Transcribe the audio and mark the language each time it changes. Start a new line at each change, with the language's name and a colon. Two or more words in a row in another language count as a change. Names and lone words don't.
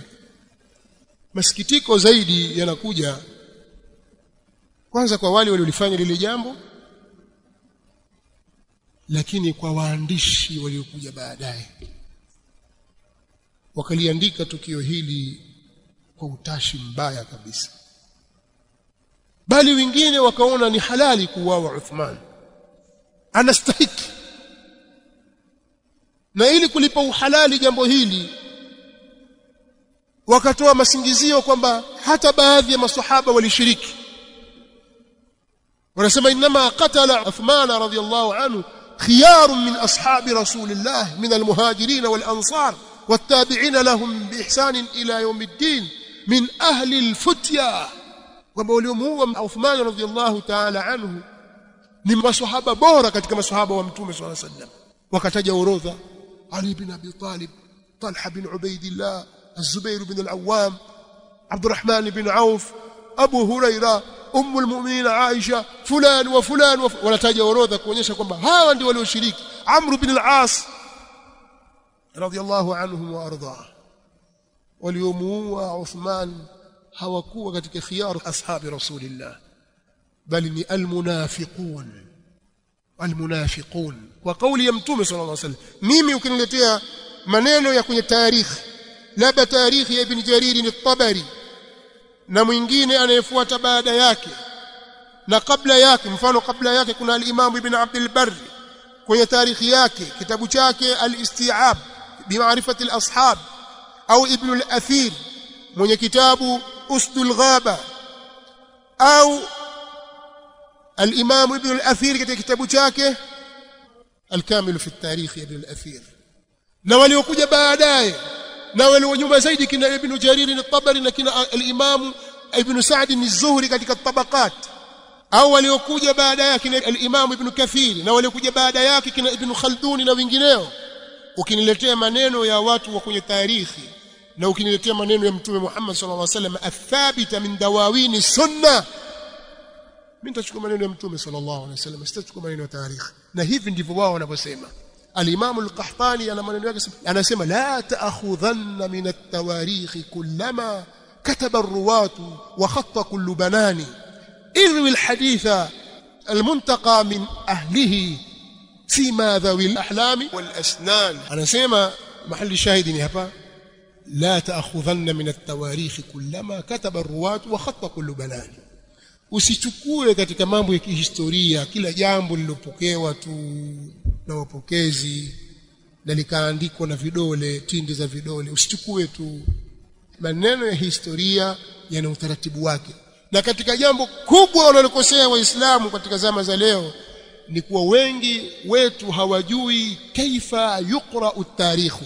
Swahili: Masikitiko zaidi yanakuja kwanza kwa wale waliolifanya lile jambo, lakini kwa waandishi waliokuja baadaye wakaliandika tukio hili kwa utashi mbaya kabisa, bali wengine wakaona ni halali kuuawa Uthman, anastahiki. Na ili kulipa uhalali jambo hili wakatoa masingizio kwamba hata baadhi ya maswahaba walishiriki. wanasema
Arabic: إنما قتل عثمان رضي الله عنه خيار من أصحاب رسول الله من المهاجرين والأنصار والتابعين لهم بإحسان إلى يوم الدين من أهل الفتيا.
Swahili: Kwamba waliomuua Uthman
Arabic: رضي الله تعالى عنه
Swahili: ni maswahaba bora katika maswahaba wa Mtume
Arabic: صلى الله عليه وسلم.
Swahili: Wakataja orodha: Ali bin Abi Talib, Talha bin Ubaidillah, Az-Zubair bin al-Awwam, Abdurrahman bin Auf, Abu Huraira, Ummul Mu'minin Aisha,
Arabic: فلان وفلان,
Swahili: wanataja orodha kuonyesha kwamba hawa ndio walioshiriki.
Arabic: Amr bin al-As رضي الله عنهم وأرضى.
Swahili: Waliomuua Uthman hawakuwa katika
Arabic: خيار أصحاب رسول الله,
Swahili: bali ni almunafiqun. Kwa kauli ya Mtume
Arabic: صلى الله عليه وسلم.
Swahili: Mimi ukiniletea maneno ya kwenye tarikhi, labda tarikhi ya Ibn Jarir al-Tabari na mwingine anayefuata baada yake na kabla yake, mfano kabla yake kuna al-Imam Ibn Abdul Barr kwenye tarikhi yake, kitabu chake al-Isti'ab bi ma'rifati al-ashab, au Ibn al-Athir mwenye kitabu Usdul Ghaba, au al-Imam Ibn al-Athir katika kitabu chake al-Kamil fi at-Tarikh Ibn al-Athir, na waliokuja baadaye na walio nyuma zaidi kina Ibn Jarir al-Tabari na kina al-Imam Ibn Sa'd az-Zuhri katika tabaqat, au waliokuja baada yake kina al-Imam Ibn Kathir na waliokuja baada yake kina Ibn Khaldun na wengineo. Ukiniletea maneno ya watu wa kwenye tarikhi na ukiniletea maneno ya Mtume Muhammad
Arabic: صلى الله عليه وسلم الثابتة من دواوين السنة,
Swahili: mimi nitachukua maneno ya Mtume
Arabic: صلى الله عليه وسلم,
Swahili: sitachukua maneno ya tarikhi. Na hivi ndivyo wao wanavyosema.
Arabic: Al-Imam al-Qahtani
Swahili: ana maneno yake, anasema
Arabic: لا تأخذن من التواريخ كلما كتب الرواة وخط كل بنان اروِ الحديث المنتقى من أهله سيما ذوي الأحلام والأسنان.
Swahili: Anasema mahali shahidi ni hapa,
Arabic: لا تأخذن من التواريخ كلما كتب الرواة وخط كل بنان.
Swahili: Usichukue katika mambo ya kihistoria kila jambo lilopokewa tu na wapokezi na likaandikwa na vidole, tindi za vidole. Usichukue tu. Maneno ya historia yana utaratibu wake. Na katika jambo kubwa wanalokosea Waislamu katika zama za leo ni kuwa wengi wetu hawajui
Arabic: كيف يقرأ التاريخ.